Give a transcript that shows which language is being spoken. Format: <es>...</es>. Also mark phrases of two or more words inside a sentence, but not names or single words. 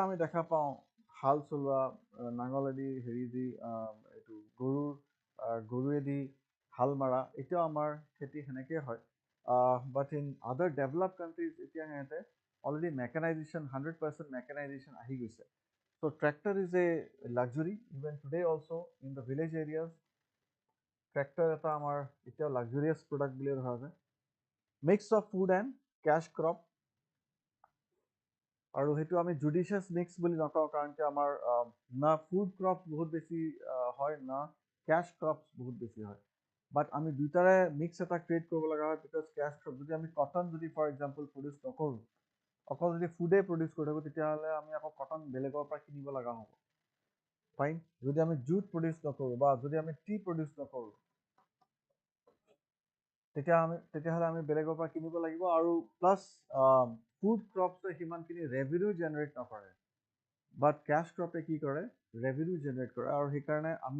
<as>আমি দেখা পাওঁ হাল চলোৱা নাঙলেদি হেৰি দি এইটো গৰুৱেদি হাল মাৰা এতিয়াও আমাৰ খেতি সেনেকৈ হয়</as> <en>but in other develop countries</en> <as>এতিয়া সিহঁতে অলৰেডি মেকানাইজেশ্যন 100% মেকানাইজেশ্যন আহি গৈছে</as> <en>so tractor is a luxury even today also in the village areas</en> <as>ট্ৰেক্টৰ এটা আমাৰ এতিয়াও</as> <en>luxurious product</en> <as>বুলিয়ে ধৰা যায়</as> <en>mix of food and cash crop</en> <as>আৰু সেইটো আমি</as> <en>judicious mix</en> <as>বুলি নকওঁ কাৰণ কি আমাৰ না</as> <en>food crop</en> <as>বহুত বেছি হয় না</as> <en>cash crops</en> <as>বহুত বেছি হয় বাট আমি দুটাৰে মিক্স এটা ক্ৰিয়েট কৰিব লগা হয় বিকজ</as> <en>cash crop</en> <as>যদি আমি কটন যদি</as> <en>for example</en> <as>প্ৰডিউচ নকৰোঁ অকল যদি ফুডে প্ৰডিউচ কৰি থাকোঁ তেতিয়াহ'লে আমি আকৌ কটন বেলেগৰ পৰা কিনিব লগা হ'ব ফাইন যদি আমি জুট প্ৰডিউচ নকৰোঁ বা যদি আমি টি প্ৰডিউচ নকৰোঁ তেতিয়াহ'লে আমি বেলেগৰ পৰা কিনিব লাগিব আৰু</as> <en>plus food cropছে</en> <as>সিমানখিনি</as> <en>revenue generate</en> <as>নকৰে</as> <en>but cash cropে</en> <as>কি কৰে</as> <en>revenue generate</en> <as>কৰে আৰু সেইকাৰণে আমি</as>